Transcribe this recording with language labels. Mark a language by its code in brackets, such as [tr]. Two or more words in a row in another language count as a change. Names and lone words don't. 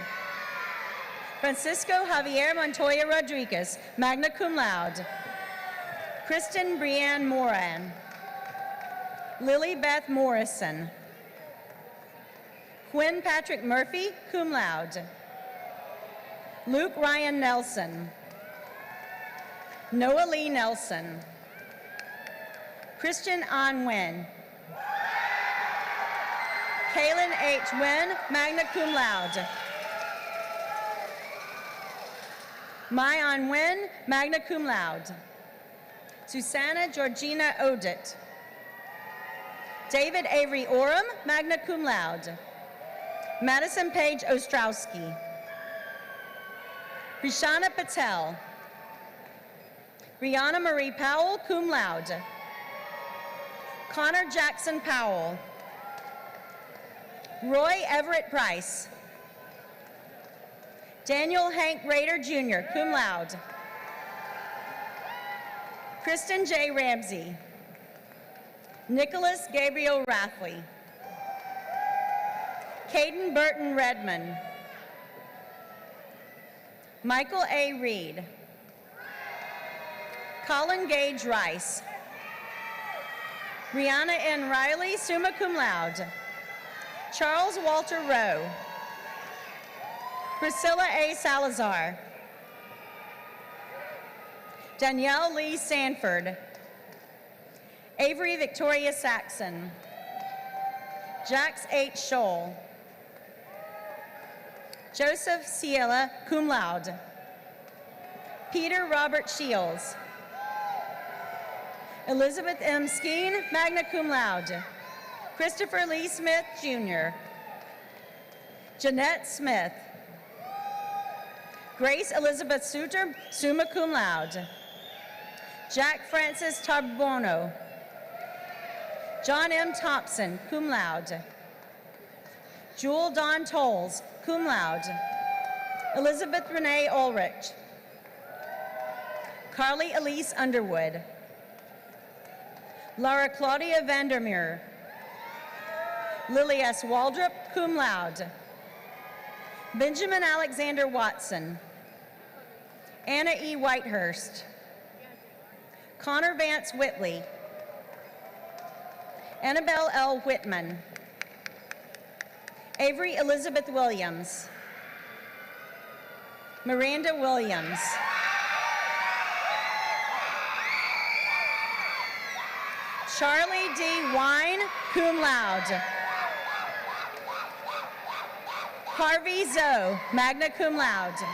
[en] Francisco Javier Montoya Rodriguez, magna cum laude. Kristen Brianne Moran. Lily Beth Morrison. Quinn Patrick Murphy, cum laude. Luke Ryan Nelson. Noah Lee Nelson. Christian An Nguyen. Kaylin H. Nguyen, magna cum laude. Mai An Nguyen, magna cum laude. Susanna Georgina Odit. David Avery Oram, magna cum laude. Madison Paige Ostrowski. Prishana Patel. Brianna Marie Powell, cum laude. Connor Jackson Powell. Roy Everett Price. Daniel Hank Rader Jr., cum laude. Kristen J. Ramsey. Nicholas Gabriel Rathley. Caden Burton Redmond. Michael A. Reed. Colin Gage Rice. Rihanna N. Riley, summa cum laude. Charles Walter Rowe. Priscilla A. Salazar. Danielle Lee Sanford. Avery Victoria Saxon. Jax H. Scholl. Joseph Ciela, cum laude. Peter Robert Shields. Elizabeth M. Skeen, magna cum laude. Christopher Lee Smith, Jr. Jeanette Smith. Grace Elizabeth Suter, summa cum laude. Jack Francis Tarbono. John M. Thompson, cum laude. Jewel Dawn Tolles, cum laude. Elizabeth Renee Ulrich. Carly Elise Underwood. Laura Claudia Vandermeer. Lily S. Waldrop, cum laude. Benjamin Alexander Watson. Anna E. Whitehurst. Connor Vance Whitley. Annabelle L. Whitman. Avery Elizabeth Williams. Miranda Williams. Charlie D. Wine, cum laude. Harvey Zoe, magna cum laude.